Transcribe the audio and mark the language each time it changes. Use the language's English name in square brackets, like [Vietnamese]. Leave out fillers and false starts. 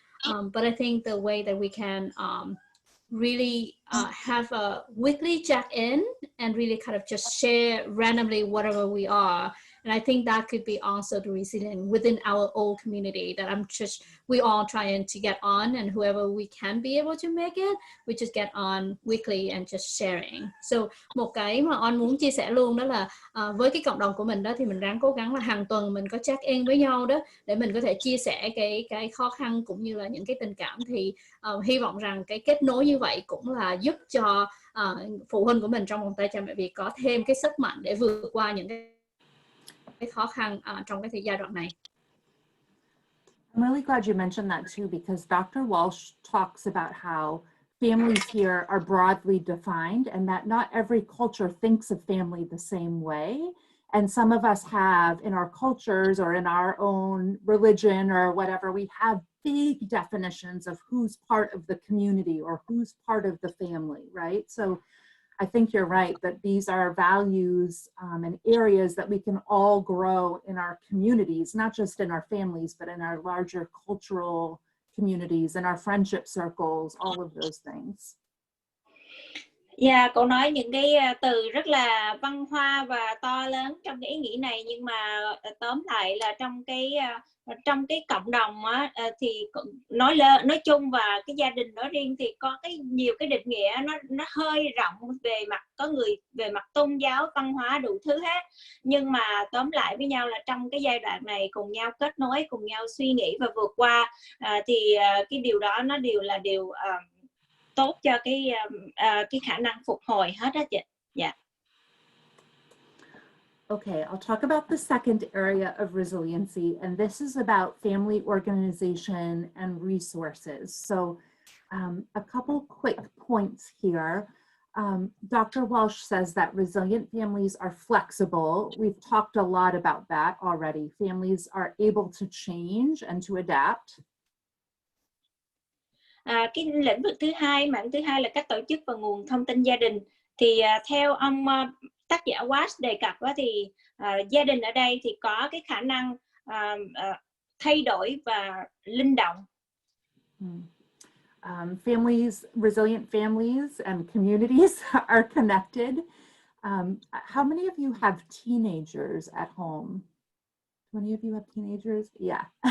[English] But I think the way that we can really have a weekly check-in and really kind of just share randomly whatever we are. And I think that could be also the resilience within our old community that we all trying to get on, and whoever we can be able to make it, we just get on weekly and just sharing. [Vietnamese] So một cái mà On muốn chia sẻ luôn đó là với cái cộng đồng của mình đó thì mình ráng cố gắng là hàng tuần mình có check in với nhau đó để mình có thể chia sẻ cái khó khăn cũng như là những cái tình cảm. Thì hy vọng rằng cái kết nối như vậy cũng là giúp cho phụ huynh của mình trong vòng tay cha mẹ Việt có thêm cái sức mạnh để vượt qua những cái khó khăn trong cái giai đoạn này. [English] I'm really glad you mentioned that too, because Dr. Walsh talks about how families here are broadly defined and that not every culture thinks of family the same way. And some of us have in our cultures or in our own religion or whatever, we have big definitions of who's part of the community or who's part of the family, right? So I think you're right that these are values and areas that we can all grow in our communities, not just in our families, but in our larger cultural communities and our friendship circles, all of those things. [Vietnamese] Yeah, cậu nói những cái từ rất là văn hoa và to lớn trong cái ý nghĩa này, nhưng mà tóm lại là trong cái cộng đồng á, thì nói chung và cái gia đình nói riêng thì có nhiều cái định nghĩa nó hơi rộng về mặt, có người về mặt tôn giáo, văn hóa, đủ thứ hết, nhưng mà tóm lại với nhau là trong cái giai đoạn này cùng nhau kết nối, cùng nhau suy nghĩ và vượt qua, thì cái điều đó nó đều là điều tốt cho cái khả năng phục hồi hết á chị. Yeah. [English] Okay, I'll talk about the second area of resiliency, and this is about family organization and resources. So a couple quick points here. Dr. Walsh says that resilient families are flexible. We've talked a lot about that already. Families are able to change and to adapt. [Vietnamese] Cái lĩnh vực thứ hai, mảng thứ hai là cách tổ chức và nguồn thông tin gia đình. Thì theo ông tác giả Walsh đề cập đó, thì gia đình ở đây thì có cái khả năng thay đổi và linh động. [English] Families, resilient families and communities are connected. How many of you have teenagers at home? Do any of you have teenagers? Yeah.